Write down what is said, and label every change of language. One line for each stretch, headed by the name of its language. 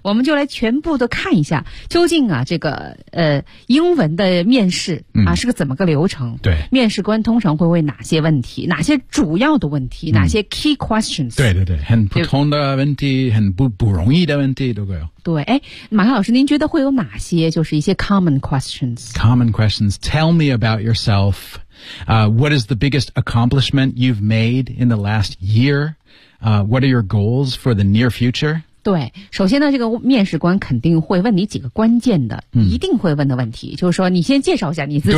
Chinese: 我们就来全部的看一下究竟啊这个英文的面试啊、是个怎么个流程，对，面试官通常会问哪些问题，哪些主要的问题、哪些
English: key questions，
Chinese: 对对对，很普通的问题，很不容易的问题都会有。对，哎，马克老师您觉得会有哪些就是一些
English: common questions？ Common questions， tell me about yourselfWhat is the biggest accomplishment you've made in the last year? What are your goals for the near future?
Chinese: 对，首先呢，这个面试官肯定会问你几个关键的、一定会问的问题，就是说你先介绍一下你自己。